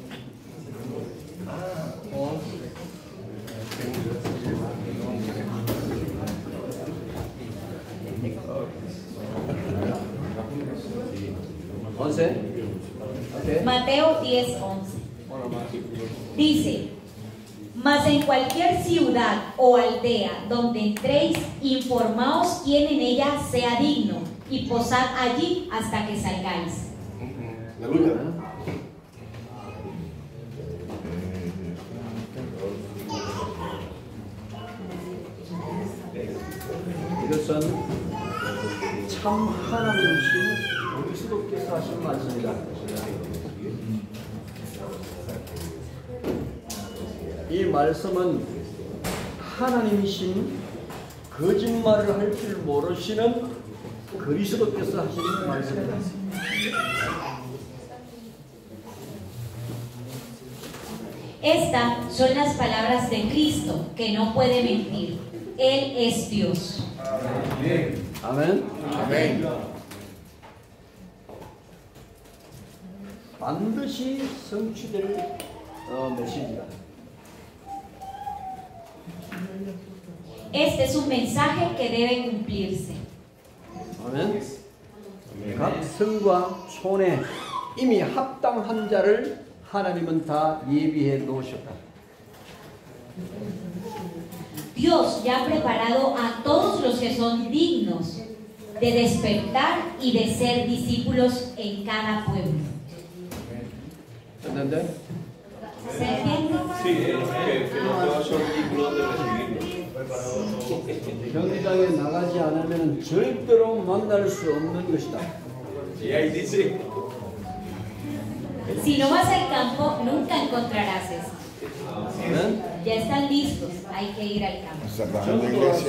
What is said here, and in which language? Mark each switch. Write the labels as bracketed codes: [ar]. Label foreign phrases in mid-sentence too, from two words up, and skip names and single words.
[en] Okay. [es] Mateo 10:11 dice: Mas en cualquier ciudad o aldea donde entréis, informaos quién en ella sea digno, y posad allí hasta que salgáis. [ko] 이것은 참 하나님이신 그리스도께서 하신 말씀이다. 이 말씀은 하나님이신 거짓말을 할 줄 모르시는 그리스도께서 하신 말씀이다. [es] Estas son las palabras de Cristo, que no puede mentir. Él es Dios. [ko] 아멘. 아멘. 반드시 성취될 메시지다. [es] Este es un mensaje que debe cumplirse. [ko] 아멘. 각 성과 촌에 이미 합당한 자를 하나님은 다 예비해 놓으셨다. [es] Dios ya ha preparado a todos los que son dignos de despertar y de ser discípulos en cada pueblo. ¿Entendés? ¿Se entiende? Sí, que no todos son discípulos de recibirlo. [ko] 경기장에 나가지 않으면 절대로 만날 수 없는 것이다. [es] Y ahí dice, Si no vas al campo, nunca encontrarás esto. [ko] 아멘. [es] Ya están listos, hay que ir al campo. Cerramos la [ko] 전도와 [es] iglesia.